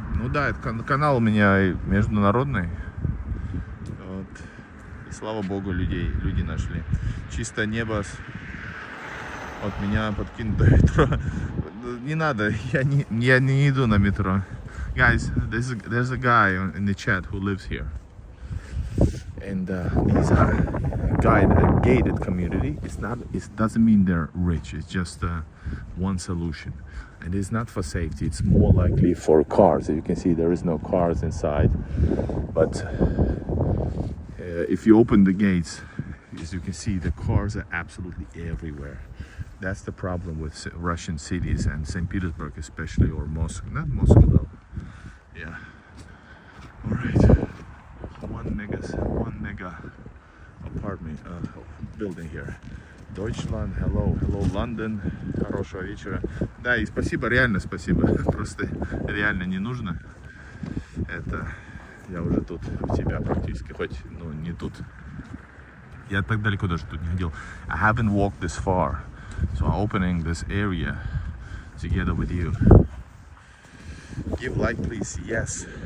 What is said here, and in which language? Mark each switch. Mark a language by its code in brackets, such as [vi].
[ru] Ну да, это канал у меня международный. Вот. И слава богу, люди нашли. Чисто небо от меня подкинуто метро. Не надо, я не иду на метро. [en] Guys, there's a guy in the chat who lives here. And these are a gated community. It doesn't mean they're rich. It's just one solution. And it's not for safety. It's more likely for cars. As you can see, there is no cars inside. But if you open the gates, as you can see, the cars are absolutely everywhere. That's the problem with Russian cities, and St. Petersburg especially, or Moscow. Not Moscow though. Yeah. All right. One mega apartment building here. Deutschland, hello, London, [ru] хорошего вечера. Да, и спасибо, реально спасибо. Просто реально не нужно. Это я уже тут у тебя практически, хоть, ну, не тут. Я так далеко даже тут не ходил. [en] I haven't walked this far, so I'm opening this area together with you. Give like, please. Yes.